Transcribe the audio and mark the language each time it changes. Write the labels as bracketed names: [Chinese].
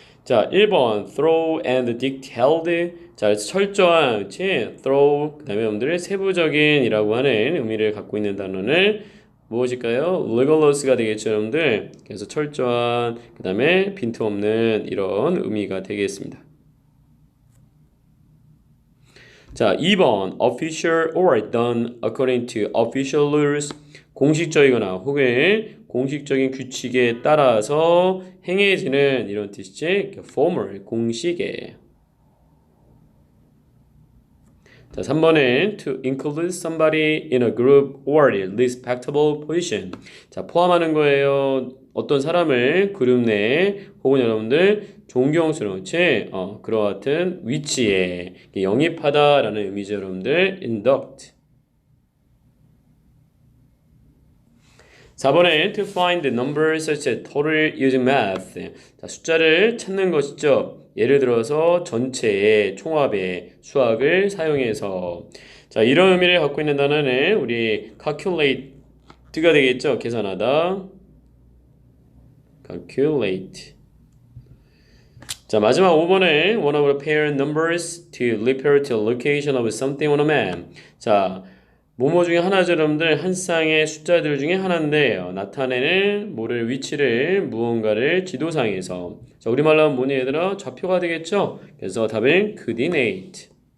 [Korean] 자, 1번 [English] thorough and detailed. [Korean] 자, 철저한, 그치? thorough, 그 다음에 여러분들 세부적인 이라고 하는 의미를 갖고 있는 단어는 무엇일까요? rigorous가 되겠죠, 여러분들. 그래서 철저한, 그 다음에 빈틈없는 이런 의미가 되겠습니다. 자, 2번 [English] official or done according to official rules. [Korean] 공식적이거나 혹은 공식적인 규칙에 따라서 행해지는 이런 뜻이지. formal, 공식에. 자, 3번은 [English] to include somebody in a group or respectable position. [Korean] 자, 포함하는 거예요. 어떤 사람을 그룹 내에 혹은 여러분들 존경스러운 그와 같은 위치에 영입하다라는 의미죠, 여러분들. [English] induct. 4번에 to find the numbers such as total using math. [Korean] 자, 숫자를 찾는 것이죠. 예를 들어서 전체의 총합의 수학을 사용해서. 자, 이런 의미를 갖고 있는 단어는 우리 calculate가 되겠죠. 계산하다. calculate. 자, 마지막 5번에 [English] one of the pair numbers to refer to the location of something on a map. [Korean] 자, 뭐뭐 중에 하나죠, 여러분들. 한 쌍의 숫자들 중에 하나인데요. 나타내는 뭐를 위치를 무언가를 지도상에서. 자, 우리말로 하면 뭐니 얘들아? 좌표가 되겠죠? 그래서 답은 coordinate.